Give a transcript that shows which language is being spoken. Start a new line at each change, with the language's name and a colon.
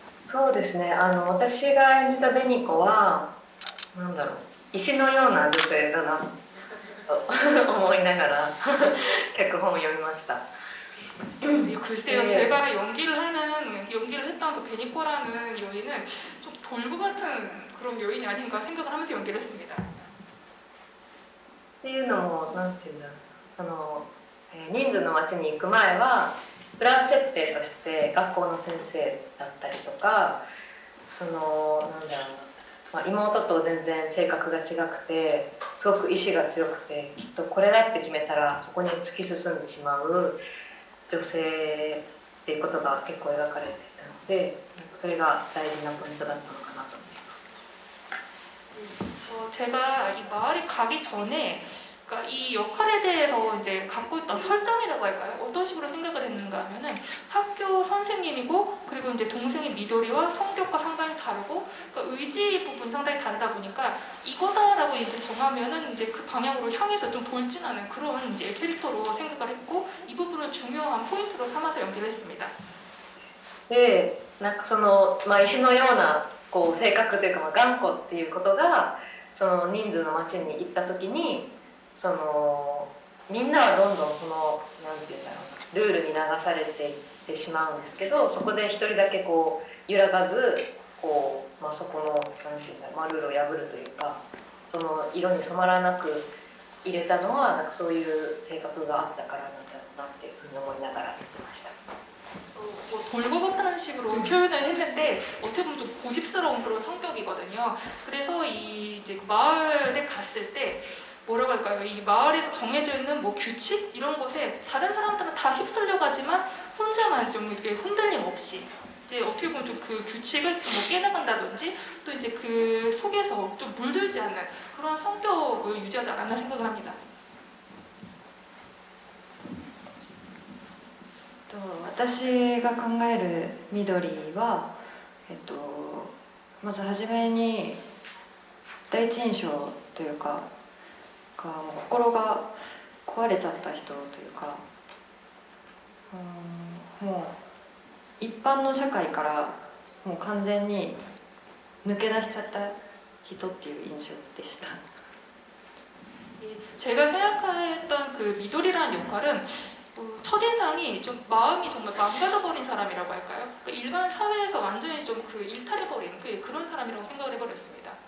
Japanese: そうですね、私が演じた紅子はなんだろう、石のような女性だなと思いながら脚本を読みました。
Korean: 글쎄요, 네. 제가 연기를 했던 그 베니코라는 여인은 좀 돌고 같은 그런 여인이 아닌가 생각을 하면서 연기를 했습니다.
Japanese: っていうのもなんていうんだろう、人数の町に行く前は裏設定として学校の先生だったりとか、なんだろう、まあ、妹と全然性格が違くてすごく意志が強くて、きっとこれだって決めたらそこに突き進んでしまう女性っていうことが結構描かれていたので、それが大事なポイントだったのかなと思います。
Korean: 제가 이 마을에 가기 전에 그러니까 이 역할에 대해서 이제 갖고 있던 설정이라고 할까요? 어떤 식으로 생각을 했는가 하면은 학교 선생님이고 그리고 이제 동생인 미도리와 성격과 상당히 다르고 그러니까 의지 부분 상당히 다르다 보니까 이거다라고 이제 정하면은 이제 그 방향으로 향해서 좀 돌진하는 그런 이제 캐릭터로 생각을 했고 이 부분을 중요한 포인트로 삼아서 연기를 했습니다.
Japanese: でなんかその、まあ、石のようなこう性格というか、まあ、頑固っていうことがその人数の町に行った時にそのみんなはどんどんそのなんていうんだろうルールに流されていってしまうんですけど、そこで一人だけこう揺らがずこう、まあ、そこのなんていうんだろう、まあ、ルールを破るというかその色に染まらなく入れたのはなんかそういう性格があったからなんだろうなっていうふうに思いながら言ってました。
Korean: 뭐 돌고 같다는 식으로 표현을 했는데 어떻게 보면 좀 고집스러운 그런 성격이거든요. 그래서 이 이제 마을에 갔을 때 뭐라고 할까요? 이 마을에서 정해져 있는 뭐 규칙 이런 것에 다른 사람들은 다 휩쓸려 가지만 혼자만 좀 이렇게 흔들림 없이 이제 어떻게 보면 좀 그 규칙을 좀 뭐 깨나간다든지 또 이제 그 속에서 좀 물들지 않는 그런 성격을 유지하지 않았나 생각을 합니다.
Japanese: 私が考える緑は、まず初めに第一印象というかもう心が壊れちゃった人というか、もう一般の社会からもう完全に抜け出しちゃった人っていう印象でした。
Korean: 제가 생각했던 그 미도리라는 역할은 첫인상이 좀 마음이 정말 망가져버린 사람이라고 할까요? 그러니까 일반 사회에서 완전히 좀 그 일탈해버린 그런 사람이라고 생각을 해버렸습니다.